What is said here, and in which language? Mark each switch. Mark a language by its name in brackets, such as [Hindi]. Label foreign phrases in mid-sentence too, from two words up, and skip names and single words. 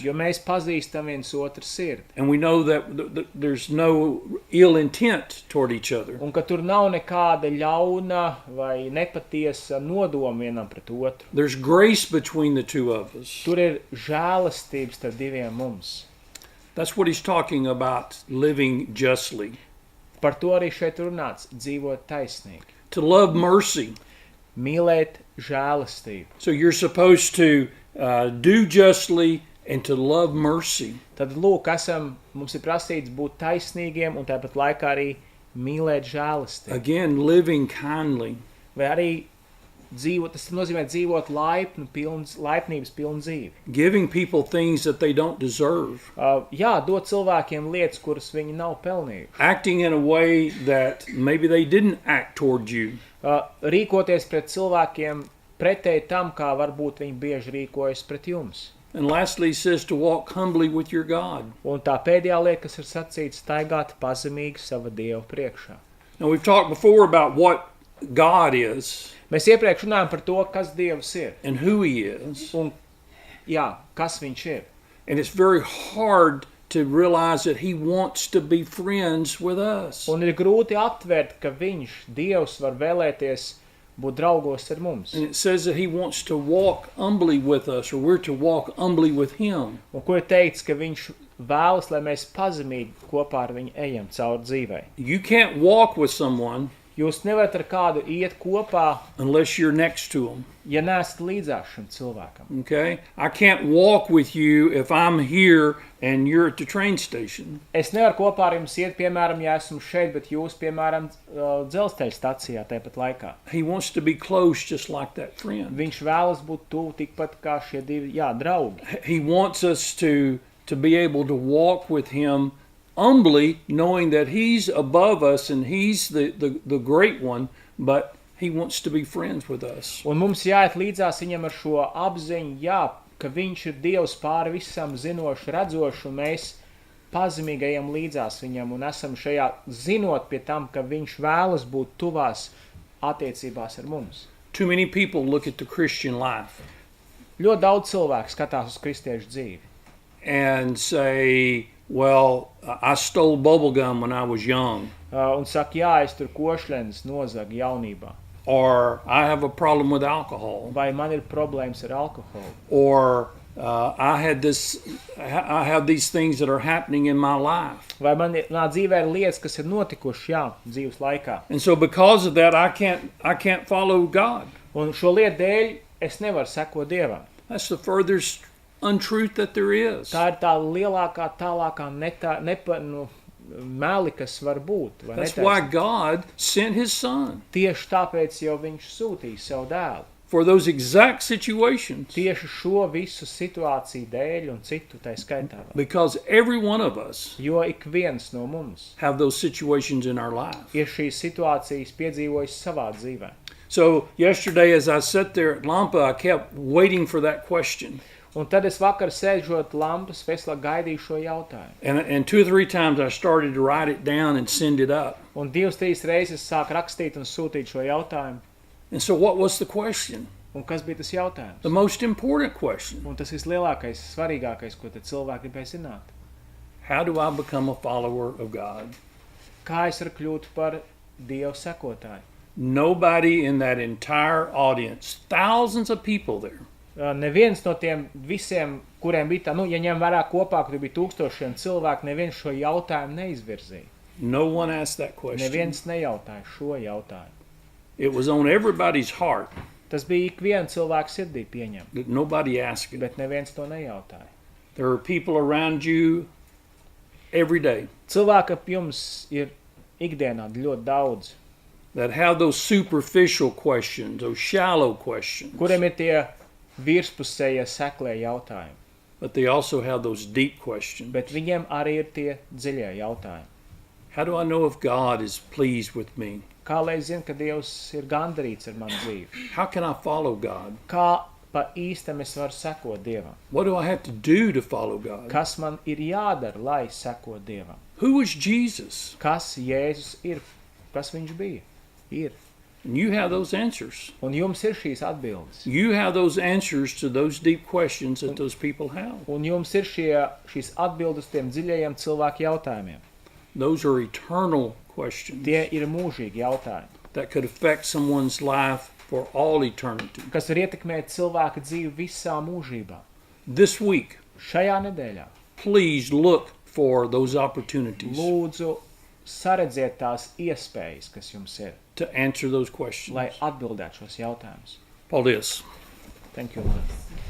[Latvian] Jo mēs pazīstam viens otru sirdi. [English] And we know that there's no ill intent toward each other. [Latvian] Un ka tur nav nekāda ļauna vai nepatiesa nodoma vienam pret otru. [English] There's grace between the two of us. [Latvian] Tur ir žēlastības starp diviem mums. [English] That's what he's talking about, living justly. [Latvian] Par to arī šeit runāts, dzīvot taisnīgi. [English] To love mercy. [Latvian] Mīlēt žēlastību. [English] So you're supposed to do justly and to love mercy. [Latvian] Tad lūk, mums ir prasīts būt taisnīgiem un tāpat laikā arī mīlēt žēlastību. [English] Again, living kindly. [Latvian] Vai arī dzīvot, tas nozīmē dzīvot laipnības pilnu dzīvi. [English] Giving people things that they don't deserve. [Latvian] Jā, dot cilvēkiem lietas, kuras viņi nav pelnījuši. [English] Acting in a way that maybe they didn't act toward you. [Latvian] Rīkoties pret cilvēkiem pretēji tam, kā varbūt viņi bieži rīkojas pret jums. [English] And lastly, he says to walk humbly with your God. [Latvian] Un tā pēdējā lieta, kas ir sacīts, staigāt pazemīgi sava Dieva priekšā. [English] Now, we've talked before about what God is [Latvian] Mēs iepriekš runājam par to, kas Dievs ir. [English] and who he is. [Latvian] Un, jā, kas viņš ir. [English] And it's very hard to realize that he wants to be friends with us. [Latvian] Un ir grūti aptvert, ka viņš, Dievs, var vēlēties būt draugos ar mums. [English] And it says that he wants to walk humbly with us, or we're to walk humbly with him. [Latvian] Un ko ir teikts, ka viņš vēlas, lai mēs pazemīgi kopā ar viņu ejam cauri dzīvei. [English] You can't walk with someone [Latvian] Jūs nevarat ar kādu iet kopā, [English] unless you're next to him. [Latvian] ja neesat līdzās šim cilvēkam. [English] Okay? I can't walk with you if I'm here and you're at the train station. [Latvian] Es nevaru kopā ar jums iet, piemēram, ja esmu šeit, bet jūs, piemēram, dzelzceļa stacijā tāpat laikā. [English] He wants to be close just like that friend. [Latvian] Viņš vēlas būt tuvu tikpat kā šie divi, draugi. [English] He wants us to be able to walk with him humbly, knowing that he's above us and he's the great one, but he wants to be friends with us. [Latvian] Un mums jāiet līdzās viņam ar šo apziņu, ka viņš ir Dievs pāri visam zinošs, redzošs, un mēs pazemīgi ejam līdzās viņam un esam šajā zinot pie tam, ka viņš vēlas būt tuvās attiecībās ar mums. [English] Too many people look at the Christian life [Latvian] Ļoti daudz cilvēku skatās uz kristiešu dzīvi [English] and say, well, I stole bubble gum when I was young. [Latvian] Un saka, es tur košļenes nozagu jaunībā. [English] Or I have a problem with alcohol. [Latvian] Vai man ir problēmas ar alkoholu. [English] Or I have these things that are happening in my life. [Latvian] Vai manā dzīvē ir lietas, kas ir notikušas, dzīves laikā. [English] And so because of that, I can't follow God. [Latvian] Un šo lietu dēļ es nevaru sekot Dievam. [English] That's the furthest untruth that there is. [Latvian] Tā ir tā lielākā, tālākā meli, kas var būt. Vai [English] That's [Latvian] netaisnība. [English] why God sent his son [Latvian] Tieši tāpēc jau viņš sūtīja savu dēlu. [English] for those exact situations. [Latvian] Tieši šo visu situāciju dēļ un citu tai skaitā. vēl. [English] Because every one of us [Latvian] Jo ik viens no mums [English] have those situations in our life. [Latvian] ir šīs situācijas piedzīvojis savā dzīvē. [English] So yesterday as I sat there at Lampa, I kept waiting for that question. [Latvian] Un tad es vakar sēžot lampas veselā gaidīju šo jautājumu. [English] And 2 or 3 times I started to write it down and send it up. [Latvian] Un 2-3 reizes sāku rakstīt un sūtīt šo jautājumu. [English] And so what was the question? [Latvian] Un kas bija tas jautājums? [English] The most important question. [Latvian] Un tas vislielākais, svarīgākais, ko tad cilvēki gribēja zināt. [English] How do I become a follower of God? [Latvian] Kā es varu kļūt par Dievu sekotāju? [English] Nobody in that entire audience, thousands of people there, [Latvian] Neviens no tiem visiem, kuriem bija tā, ja ņem vērā kopā, kur bija tūkstošiem cilvēku, neviens šo jautājumu neizvirzīja. [English] no one asked that question. [Latvian] Neviens nejautāja šo jautājumu. [English] It was on everybody's heart, [Latvian] Tas bija ik viena cilvēka sirdī pieņem, [English] but nobody asked it. [Latvian] bet neviens to nejautāja. [English] There are people around you every day [Latvian] Cilvēki ap jums ir ikdienā ļoti daudz, [English] that have those superficial questions, those shallow questions, [Latvian] kuriem ir tie virspusējie seklē jautājumi, [English] but they also have those deep questions. [Latvian] bet viņiem arī ir tie dziļie jautājumi. [English] How do I know if God is pleased with me? [Latvian] Kā lai es zinu, ka Dievs ir gandarīts ar manu dzīvi? [English] How can I follow God? [Latvian] Kā pa īstam es varu sekot Dievam? [English] What do I have to do to follow God? [Latvian] Kas man ir jādara, lai sekot Dievam? [English] Who is Jesus? [Latvian] Kas Jēzus ir? Kas viņš bija? Ir. [English] And you have those answers. [Latvian] Un jums ir šīs atbildes. [English] You have those answers to those deep questions that those people have. [Latvian] Un jums ir šīs atbildes tiem dziļajiem cilvēku jautājumiem. [English] Those are eternal questions [Latvian] Tie ir mūžīgi jautājumi, [English] that could affect someone's life for all eternity. [Latvian] kas var ietekmēt cilvēka dzīvi visā mūžībā. [English] This week, [Latvian] Šajā nedēļā [English] please look for those opportunities [Latvian] lūdzu saredziet tās iespējas, kas jums ir, [English] to answer those questions. [Latvian] lai atbildētu šos jautājumus. Paldies. [English] Thank you, Lord.